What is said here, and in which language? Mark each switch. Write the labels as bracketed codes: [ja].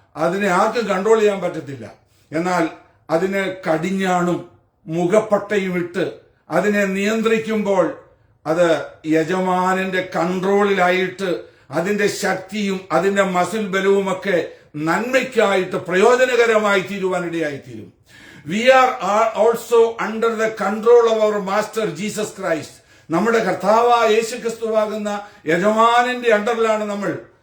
[ml] അതിനെ ആർക്കും കൺട്രോൾ ചെയ്യാൻ പറ്റത്തില്ല. എന്നാൽ അതിന് കടിഞ്ഞാണും മുഖപ്പട്ടയും ഇട്ട് അതിനെ നിയന്ത്രിക്കുമ്പോൾ അത് യജമാനന്റെ കൺട്രോളിലായിട്ട് അതിന്റെ ശക്തിയും അതിന്റെ muscle ബലവുമൊക്കെ നന്മയ്ക്കായിട്ട് പ്രയോജനകരമായി തീരുവാനിടയായിത്തീരും. [en] We are also under the control of our Master Jesus Christ. [ml] നമ്മുടെ കർത്താവായ യേശുക്രിസ്തുവാകുന്ന യജമാനന്റെ അണ്ടറിലാണ് നമ്മൾ.